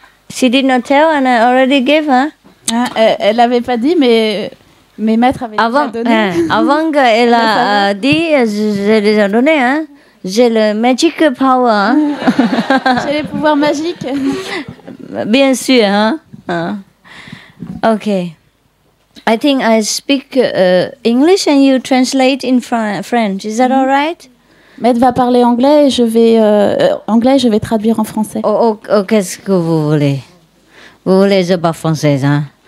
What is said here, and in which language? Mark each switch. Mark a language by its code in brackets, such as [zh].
[en] She did not tell and I already gave her. [fr] Ah, elle n'avait pas dit, mais mes maîtres avaient déjà donné. Avant qu'elle a dit, j'ai déjà donné, hein? J'ai le [en] magic power. [fr] Hein? J'ai les pouvoirs magiques. Bien sûr, hein? Okay. [en] I think I speak English and you translate in French. Is that all right? [fr] Maître va parler anglais et je vais traduire en français. Qu'est-ce que vous voulez? Vous voulez je parle française, hein?